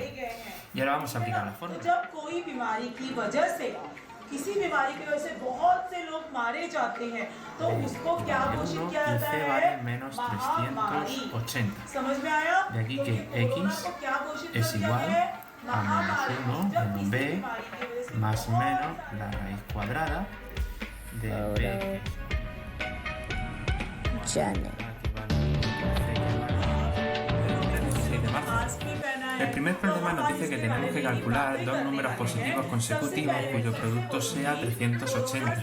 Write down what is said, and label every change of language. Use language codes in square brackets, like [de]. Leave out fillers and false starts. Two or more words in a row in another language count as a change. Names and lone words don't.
[es] Y ahora vamos a aplicar la fórmula. [hi] किसी बीमारी की वजह से बहुत से लोग मारे जाते हैं तो उसको क्या घोषित किया जाता है महामारी समझ में आया [es] de aquí que x es igual a menos 1 menos b más menos la raíz cuadrada de b. El primer problema nos dice que tenemos que calcular dos números positivos consecutivos cuyo producto sea 380.